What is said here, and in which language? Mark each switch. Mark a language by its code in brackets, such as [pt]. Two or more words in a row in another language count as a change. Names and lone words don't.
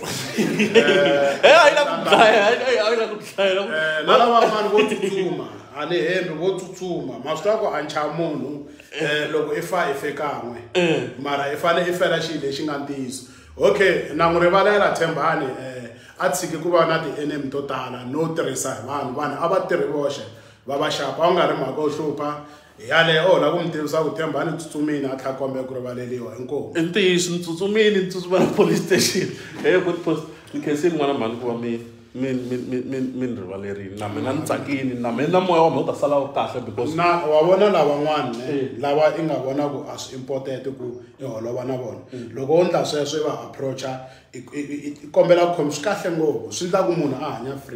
[ts] a yi la ku dlaya na lava vanhu vo tsutsuma a ni hembi vo tsutsuma ma swi tiva ku a ncha munhu loko i fe kan'we mara i fane i fela xilo lexi nga ntiyiso okay na n'wi rivalela Thembani a tshiki ku va na ti-enemy to tala no tirhisa hi vanhu a va tirhi voxe va va xapa a nga ri mhaka yo hlupha yaleyo la ku mi tivisa ku Thembani tsutsumini a tlha kombela ku rivaleliwa inkomu i ntiyiso ni tsutsumini ni tsutsumela [en] police station good post [ts] ni khensini n'wana mhani ku va mi ni rivalerini na mina ni tsakini na mina moya wa mina u ta sala wu kahle because na wa vona lavan'wana lava i nga vona ku a swi important ku i holova na vona loko u ndla sweswo i va approacha i kombela ku khomi swi kahle ngopfu swi ndla ku munhu a hanya free